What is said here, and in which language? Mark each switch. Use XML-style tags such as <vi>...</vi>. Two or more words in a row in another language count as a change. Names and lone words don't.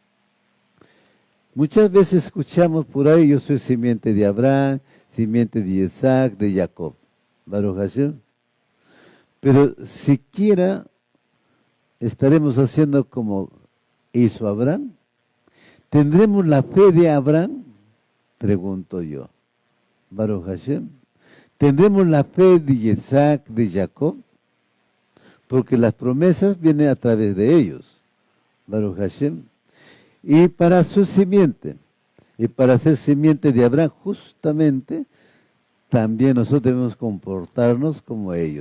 <es>Muchas veces escuchamos por ahí, yo soy simiente de Abraham, simiente de Isaac, de Jacob.</es> <he>ברוך השם.</he> <es>Pero siquiera estaremos haciendo como hizo Abraham. ¿Tendremos la fe de Abraham? Pregunto yo.</es> <he>ברוך השם.</he> <es>¿Tendremos la fe de Isaac, de Jacob? Porque las promesas vienen a través de ellos.</es> <he>ברוך השם.</he> <es>Y para su simiente, y para ser simiente de Abraham, justamente, también nosotros debemos comportarnos como ellos.</es>